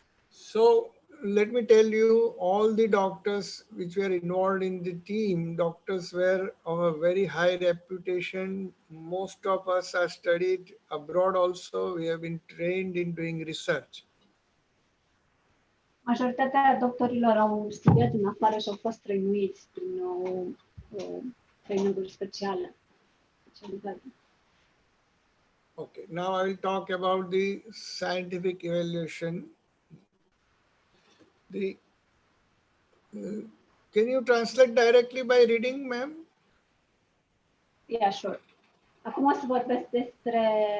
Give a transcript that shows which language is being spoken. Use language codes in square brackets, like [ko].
[en] So let me tell you, all the doctors which were involved in the team, doctors were of a very high reputation. Most of us are studied abroad also. We have been trained in doing research. [ro] Majoritatea doctorilor au studiat în afară și au fost trăinuiți prin traininguri speciale. [en] Okay, now I will talk about the scientific evaluation. Can you translate directly by reading, ma'am? Yeah, sure. [ro] Acum o să vorbesc despre...